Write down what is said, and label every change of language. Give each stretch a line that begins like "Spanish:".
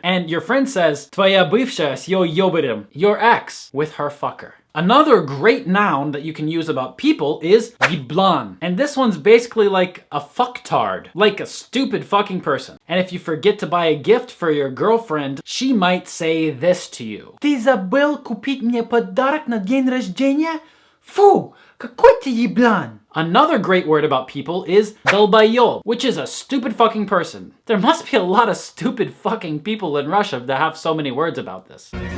English: And your friend says,
Russian: твоя бывшая с ее ёбарем,
English: your ex with her fucker. Another great noun that you can use about people is еблан. And this one's basically like a fucktard, like a stupid fucking person. And if you forget to buy a gift for your girlfriend, she might say this to you.
Russian: Ты забыл купить мне подарок на день рождения? Фу, какой ты еблан.
English: Another great word about people is долбоёб, which is a stupid fucking person. There must be a lot of stupid fucking people in Russia that have so many words about this.